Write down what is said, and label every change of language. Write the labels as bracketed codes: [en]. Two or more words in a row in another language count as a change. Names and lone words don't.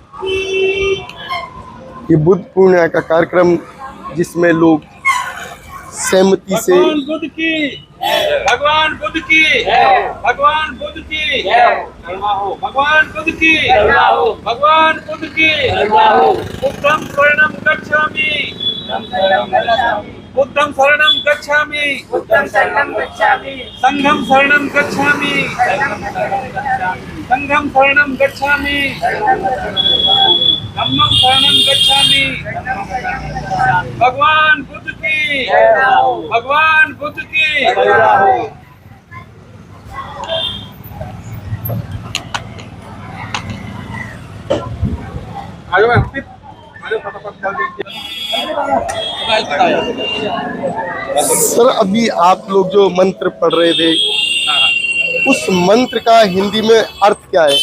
[hi] ये बुद्ध पूर्णिमा का कार्यक्रम जिसमें लोग सहमति से भगवान बुद्ध की भगवान बुद्ध की भगवान बुद्ध की भगवान बुद्ध की भगवान बुद्ध की [pi] बुद्धं शरणं गच्छामि बुद्धं शरणं गच्छामि संघं शरणं गच्छामि संघं शरणं गच्छामि धम्मं शरणं गच्छामि [hi] भगवान बुद्ध की भगवान बुद्ध की सर अभी आप लोग जो मंत्र पढ़ रहे थे उस मंत्र का हिंदी में अर्थ क्या है?